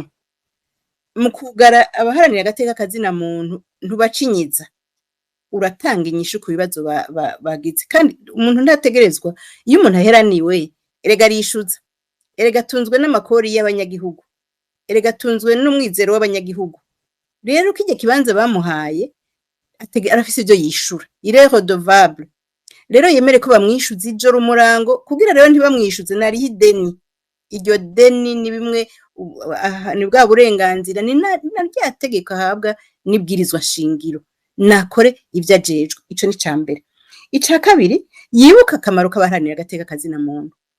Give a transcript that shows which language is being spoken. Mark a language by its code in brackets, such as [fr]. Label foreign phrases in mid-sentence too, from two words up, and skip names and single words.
[rn] Mu kugara abaharanira agateka kazina muntu ntubacinyiza, uratanga inyishu ku bibazo bagize. Kandi umuntu ntategerezwa, iyo umuntu aheraniwe erega arishuza, erega atunzwe n'amakori y'abanyagihugu, erega atunzwe n'umwizero w'abanyagihugu. Rero kijya kibanza bamuhaye arafise ivyo yishura, [fr] il est redevable. [rn] Rero yemere ko bamwishuza ijoro umurango, kugira rero ntibamwishuze nariho ideni. Iryo deni ni bimwe ni bwa burenganzira, ni na rya tegeko ahabwa n'ibwirizwa shingiro, nakore ivyo ajejwe. Ico ni cambere. Ica kabiri, yibuka akamaro k'abaharanira agateka kazina muntu.